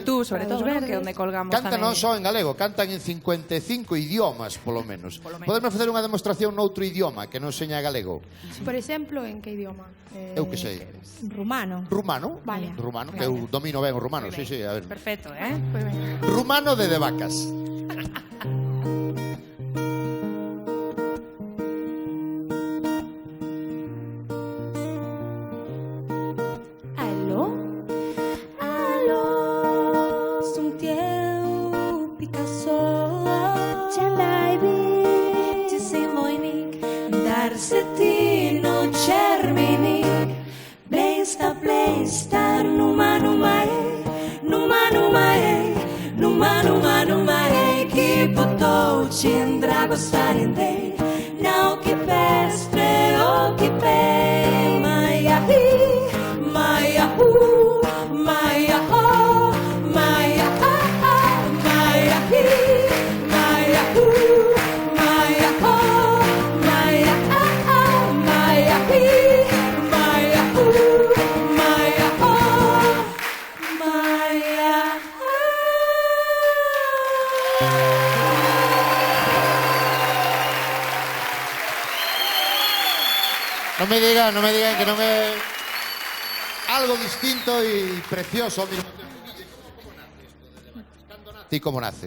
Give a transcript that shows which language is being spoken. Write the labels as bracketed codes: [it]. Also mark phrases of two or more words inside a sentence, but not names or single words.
[gl] YouTube, sobre todo, que é onde colgamos Cantan tamén. non só en galego, cantan en 55 idiomas, polo menos. Podemos facer unha demostración noutro idioma que non seña galego? Por exemplo, en que idioma? Eu que sei. Rumano. Rumano? Vale. Rumano, que eu domino ben o rumano, sí, sí, a ver. Perfecto, [es] Pues venga. [gl] Rumano de Vacas. Alô? Alô? [ro] Sunt eu, Picasso. Ce-l-ai ce sei moinic, dar să tino cerminic. Blesta, numai e, numai e, numai e. Cindra gostar in te, não que pestre o que pe, Maia hi, Maia hu, Maia ho, Maia ah, Maia hi, Maia hu, Maia ho, Maia ah, Maia hi, Maia hu, Maia ho, Maia. [es] No me digan [gl] que non é algo distinto e precioso ao mesmo tempo. Cando nace e como nace?